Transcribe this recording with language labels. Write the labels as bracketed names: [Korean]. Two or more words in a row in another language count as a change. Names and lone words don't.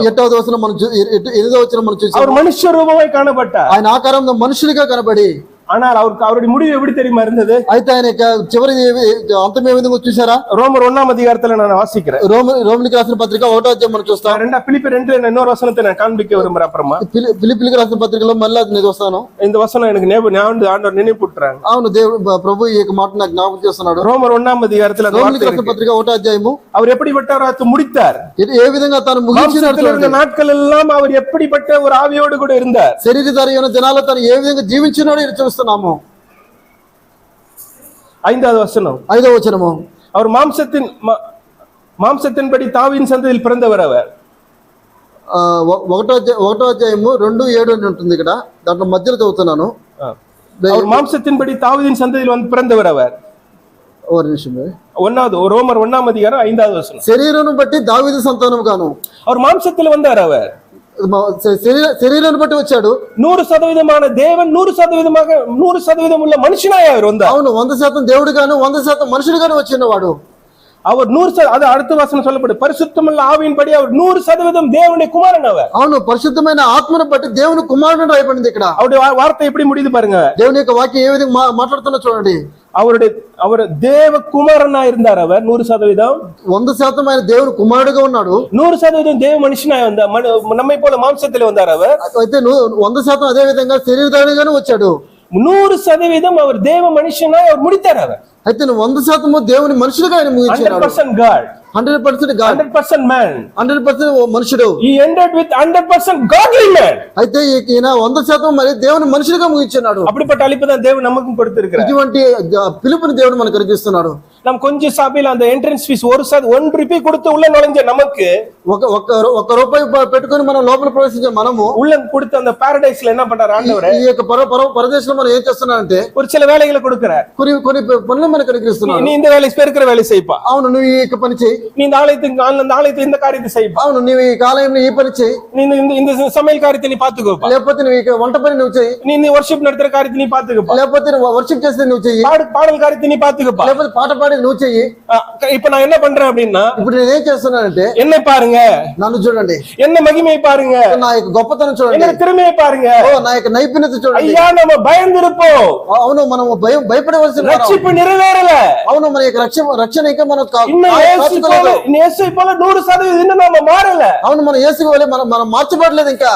[Telugu] 8వ వచనం మనం 8వ వచనం మనం చూసాం. [Tamil] அவர் மனுஷ ரூபமாய் காணப்பட்டார். [Telugu] ఆయన ఆకారంలో మనుషునిగా కనబడి, [Tamil] ஆனால் அவருடைய முடிவு எப்படி தெரியுமா இருந்தது? [Telugu] అయితే ఆయన చివరి అంతం ఏ విధంగా చూసారా? [Tamil] ரோமர் 1వ அதிகாரத்துல நான் வாசிக்கிறேன். [Telugu] రోమిలికి రాసిన పత్రిక 1వ అధ్యాయం మనం చూస్తాం. [Tamil] பிலிப்பியர் 2ல இன்னொரு வசனத்தை நான் காண்பிக்க விரும்புறேன். అப்புறமா [Telugu] ఫిలిప్పీయులకు రాసిన పత్రికలో మళ్ళీ నేను చూస్తాను. [Tamil] இந்த வசனம் எனக்கு ஆண்டவர் நினைவுபடுத்துறாங்க. [Telugu] అవును, దేవుడు ప్రభు ఈ మాట నాకు జ్ఞాపకం చేస్తున్నాడు. [Tamil] ரோமர் 1వ அதிகாரத்துல [Telugu] రోమిలికి రాసిన పత్రిక 1వ అధ్యాయము [Tamil] அவர் எப்படிப்பட்டவராக முடித்தார், [Telugu] ఏ విధంగా తాను ముగించిన [Tamil] நாட்கள் எல்லாம் அவர் எப்படிப்பட்ட ஒரு ஆவியோடு கூட இருந்தார், [Telugu] శరీరధారి అయిన జనాలు తాను ఏ విధంగా జీవించినాడో ఇది చూస్తున్నాము. 5వ వచనం. 5వ వచనము, [Tamil] அவர் மாம்சத்தின்படி தாவீதின் சந்ததியில் பிறந்தவர். அவர் [Telugu] 1వ అధ్యాయము 2:7 అని ఉంటుంది ఇక్కడ. దాంట్లో మధ్యలో చదువుతున్నాను. [Tamil] அவர் மாம்சத்தின்படி தாவீதின் சந்ததியில் வந்து பிறந்தவர். அவர் ஒரு நிமிஷம். ரோமர் 1వ அதிகாரம் 5వ వచనం. [Telugu] శరీరం బట్టి దావీదు సంతానం గాను. [Tamil] அவர் மாம்சத்தில் வந்தார். அவர் [Telugu] శరీరాన్ని బట్టి వచ్చాడు. [Tamil] 100% தேவன், 100% உள்ள மனுஷனாய் அவர் வந்தார். [Telugu] అవును, 100% దేవుడు గాను 100% మనుషుడు గాను వచ్చినవాడు. [Tamil] அவர் 100%, அது அடுத்த வசனம் சொல்லப்படும், பரிசுத்தமுள்ள ஆவியின்படி அவர் 100% தேவனுடைய குமாரன் அவர். [Telugu] అవును పరిశుద్ధమైన ఆత్మను బట్టి దేవుని కుమారుడు రాయబడింది ఇక్కడ. [Tamil] அவருடைய வார்த்தை எப்படி முடியுது பாருங்க. [Telugu] దేవుని యొక్క వాక్యం ఏ విధంగా మాట్లాడుతున్నా చూడండి. [Tamil] அவர் தேவ குமாரனா இருந்தார். அவர் 100% [Telugu] 100% ఆయన దేవుని కుమారుడుగా ఉన్నాడు. [Tamil] 100% தேவ மனுஷனாய் நம்மை போல மாம்சத்திலே வந்தார் அவர். [Telugu] అయితే 100% అదే విధంగా శరీరధారిగానే వచ్చాడు. [Tamil] 100% அவர் தேவ மனுஷனாய் அவர் முடித்தார் அவர். [Telugu] అయితే 100% దేవుని మనుషులుగా ఆయన ముగించాడు. [English] 100% God, 100% God, 100% man, [Telugu] 100% మనుషుడు. [English] he ended with 100% godly man. [Telugu] అయితే ఈయన 100% మరి దేవుని మనుషులుగా ముగించాడు. [Tamil] அப்படிப்பட்ட அளிப்பு தான் தேவன் நமக்கும் கொடுத்திருக்கிறார். [Telugu] ఇటువంటి పిలుపుని దేవుడు మనకు అనుగ్రహిస్తున్నాడు. [Tamil] நாம் கொஞ்சம் சபையில அந்த [English] entrance fee [Tamil] 1 రూపాయి கொடுத்து உள்ள நுழைஞ்ச நமக்கு [Telugu] ఒక రూపాయి పెట్టుకొని మనం లోపల ప్రవేశించే మనము [Tamil] உள்ள கொடுத்து அந்த பாரடைஸ்ல என்ன பண்றாரு ఆండவர், [Telugu] ఈ యొక్క పరదేశంలో మనం ఏం చేస్తున్నారంటే [Tamil] ஒரு சில வேலைகளை கொடுக்கிறார். [Telugu] కొన్ని పనులు మనకు అనుగ్రహిస్తున్నాడు. [Tamil] நீ இந்த வேலை இருக்கிற வேலை செய்ப்பா, [Telugu] అవును నువ్వు ఈ యొక్క పని చేయి. [Tamil] நீ இந்த ஆலயத்துக்கு இந்த காரியத்தை செய்ப்பா, [Telugu] అవును నువ్వు ఈ కాలంలో ఈ పని చేయి. [Tamil] நீ இந்த சமையல் காரியத்தை நீ பாத்துக்கோப்பா, [Telugu] లేకపోతే నువ్వు ఈ వంట పని నువ్వు చేయి. [Tamil] நீ இந்த வர்ஷிப் நடத்துற காரியத்தை நீ பாத்துக்கோப்பா, [Telugu] లేకపోతే నువ్వు వర్షిప్ చేస్తే నువ్వు చెయ్యి. [Tamil] பாடல் காரியத்தை நீ பாத்துக்கோப்பா, [Telugu] లేకపోతే పాట పాడి నువ్వు చెయ్యి. [Tamil] இப்ப நான் என்ன பண்றேன் அப்படின்னா, [Telugu] ఇప్పుడు నేనేం చేస్తున్నానంటే [Tamil] என்னை பாருங்க, [Telugu] నన్ను చూడండి, [Tamil] என்ன மகிமையை பாருங்க, [Telugu] నా యొక్క గొప్పతనం చూడండి, [Tamil] என்ன திறமையை பாருங்க, [Telugu] నా యొక్క నైపుణ్యత చూడండి. [Tamil] ஐயா நம்ம பயந்திருப்போம். [Telugu] అవును మనం భయపడవలసిన [Tamil] ரட்சிப்பு நிறைவேறல. [Telugu] అవును మన యొక్క రక్షణ ఇంకా మనం [Tamil] இன்னும் இயேசுவை போல 100% இன்னும் நாம மாறல. [Telugu] అవును మన యేసు వలె మనం మార్చబడలేదు. ఇంకా